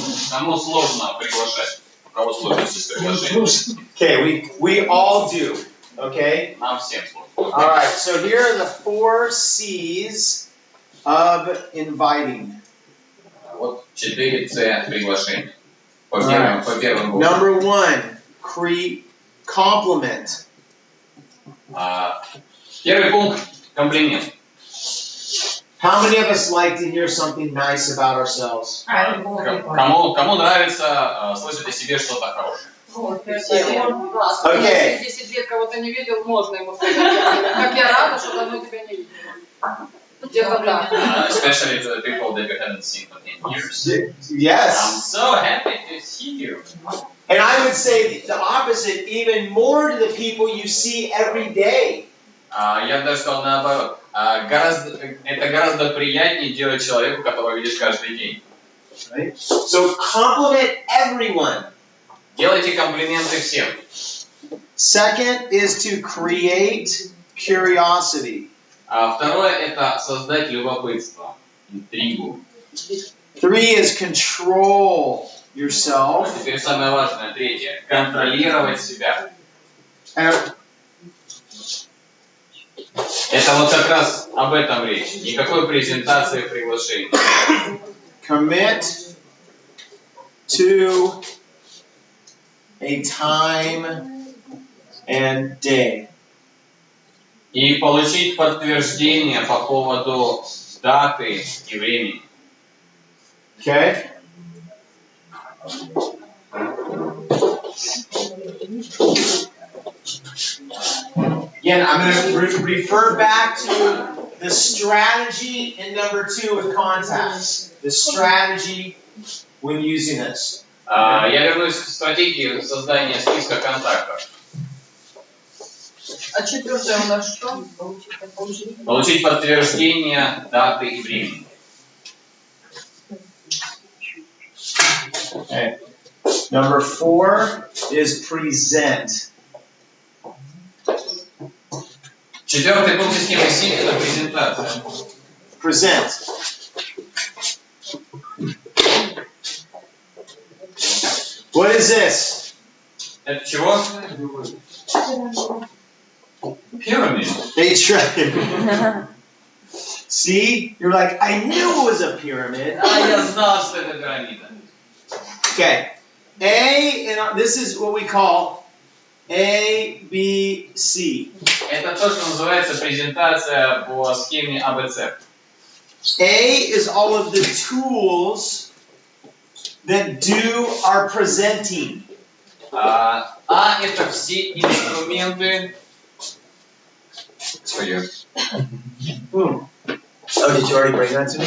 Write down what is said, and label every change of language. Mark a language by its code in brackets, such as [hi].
[ru] Кому сложно приглашать? У кого сложности с приглашением? [en] Okay, we all do. Okay? [ru] Нам всем сложно. [en] Alright, so here are the 4 C's of inviting. [ru] Вот 4 С приглашения. По первым буквам. [en] Number 1, compliment. [ru] Первый пункт – комплимент. [en] How many of us like to hear something nice about ourselves? [ru] Кому нравится слышать о себе что-то хорошее? Вот, okay. 10 лет кого-то не видел, можно ему сказать. Как я рада, что давно тебя не видела. Где-то так. [en] Especially to the people that you haven't seen for 10 years. Yes. I'm so happy to see you. And I would say the opposite, even more to the people you see every day. [ru] Я бы даже сказал наоборот. Это гораздо приятнее делать человеку, которого видишь каждый день. [en] Right? So compliment everyone. [ru] Делайте комплименты всем. [en] Second is to create curiosity. [ru] Второе – это создать любопытство, интригу. [en] 3 is control yourself. [ru] Теперь самое важное, третье – контролировать себя. Это вот как раз об этом речь. Никакой презентации приглашений. [en] Commit to a time and day. [ru] И получить подтверждение по поводу даты и времени. [en] Okay? Again, I'm going to refer back to the strategy in number 2 with contacts. The strategy when using this. [ru] Я вернусь к стратегии создания списка контактов. А 4 у нас что? Получить подтверждение даты и времени. [en] Okay. Number 4 is present. [ru] 4 пункт системы СИ – это презентация. [en] Present. What is this? [ru] Это чего? [en] Pyramid. A try. See? You're like, I knew it was a pyramid. [ru] Я знал, что это пирамида. [en] Okay. And this is what we call A, B, C. [ru] Это то, что называется презентация по схеме АБЦ. [en] A is all of the tools that do our presenting. [ru] Это все инструменты. [en] Oh, did you already bring that to me?